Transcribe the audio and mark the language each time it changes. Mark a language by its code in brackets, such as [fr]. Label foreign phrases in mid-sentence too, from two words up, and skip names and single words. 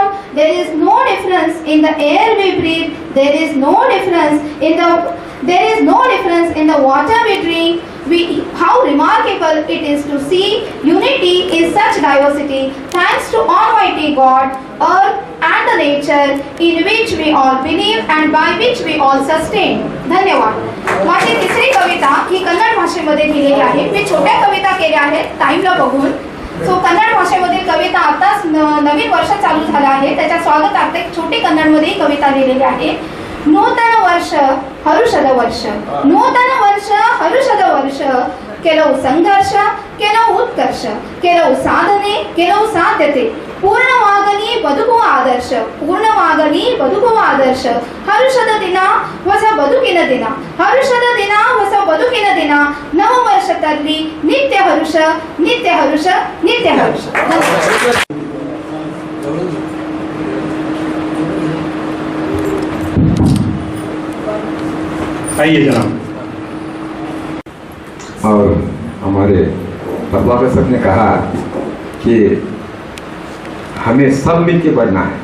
[en] There is no difference in the air we breathe. There is no difference in the water we drink. How remarkable it is to see unity in such diversity. Thanks to Almighty God, Earth and the nature in which we all believe and by which we all sustain. [mr] धन्यवाद. माझी तिसरी कविता ही कन्नड भाषेमध्ये लिहिलेली आहे. मी छोट्या कविता केल्या आहेत टाइमला बघून. कन्नड भाषेमधील कविता आताच नवीन वर्ष चालू झालं आहे त्याच्या स्वागतार्थ एक छोटी कन्नडमध्ये कविता लिहिलेली आहे. [kn] ನೂತನ ವರ್ಷ ಹರುಷದ ವರ್ಷ ನೂತನ ವರ್ಷ ಹರುಷದ ವರ್ಷ ಕೆಲವು ಸಂಘರ್ಷ ಕೆಲವು ಉತ್ಕರ್ಷ ಕೆಲವು ಸಾಧನೆ ಕೆಲವು ಸಾಧ್ಯತೆ ಪೂರ್ಣವಾಗಲಿ ಬದುಕುವ ಆದರ್ಶ ಪೂರ್ಣವಾಗಲಿ ಬದುಕುವ ಆದರ್ಶ ಹರುಷದ ದಿನ ಹೊಸ ಬದುಕಿನ ದಿನ ಹರುಷದ ದಿನ ಹೊಸ ಬದುಕಿನ ದಿನ ನವ ವರ್ಷದಲ್ಲಿ ನಿತ್ಯ ಹರುಷ ನಿತ್ಯ ಹರುಷ ನಿತ್ಯ ಹರುಷ. [hi] आइए जनाब. और हमारे प्रोफेसर सर ने कहा कि हमें सब मिलकर बढ़ना है.